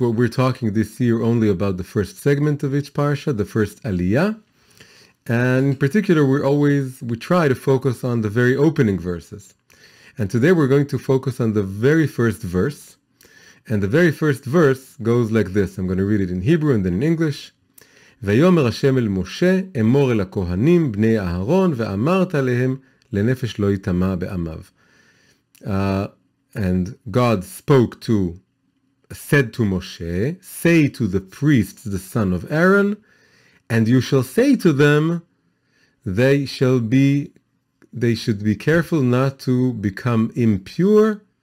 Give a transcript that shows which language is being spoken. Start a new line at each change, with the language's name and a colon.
English: What we're talking this year only about the first segment of each parsha, the first aliyah. And in particular, we try to focus on the very opening verses. And today we're going to focus on the very first verse. And the very first verse goes like this. I'm going to read it in Hebrew and then in English.
Hebrew: ויאמר השם אל משה, אמור אל הכהנים בני אהרון, ואמרת עליהם לנפש לא יטמע בעמיו.
English: And God said to Moshe, say to the priests, the son of Aaron, and you shall say to them, they should be careful not to become impure.